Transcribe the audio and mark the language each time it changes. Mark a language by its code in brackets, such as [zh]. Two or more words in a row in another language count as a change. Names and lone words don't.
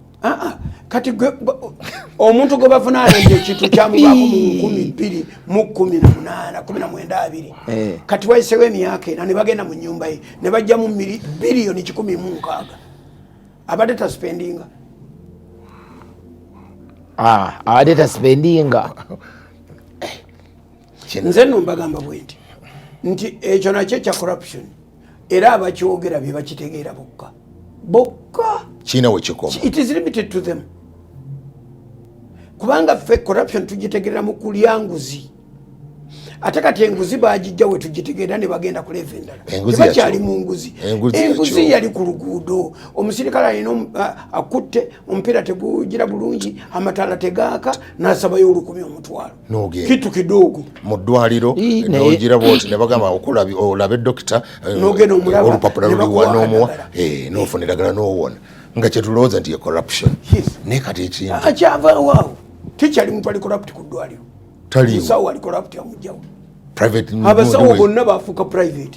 [lg] Kati omuntu gwe bavunaanidde ekintu kyamubaako mu 2018 kati wayisewo emyaka ena ne bagenda mu nnyumba ye ne bajjamu biliyoni 16 abadde taspendinga. Abadde taspendinga. Nze nno mbagamba bwe nti ekyo nakyo kya corruption era abakyogera bye bakitegeera bokka kiina we kikoma. [en] It is limited to them. [lg] Kubanga ffe corruption tugitegerera mu kulya nguzi ate kati enguzi bagijja we tugitegerera ne bagenda kuleva endala tebakyali mu nguzi. Enguzi yali ku luguudo omusirikale alina akutte omupiira tegugira bulungi amataala tegaaka n'asabayo olukumi omutwalo [sw] kitu kidogo [lg] mu ddwaliro n'ogira bwoti ne bagamba olabe dokita n'ogenda omulaba olupapula luliwa n'omuwa n'ofuna eddagala n'owona nga kyetulowooza nti ye corruption naye kati ekintu akyavaawo tikyali muntu ali corrupt ku ddwaliro musawo ali corrupt amugjawo abasawo bonna bafuuka private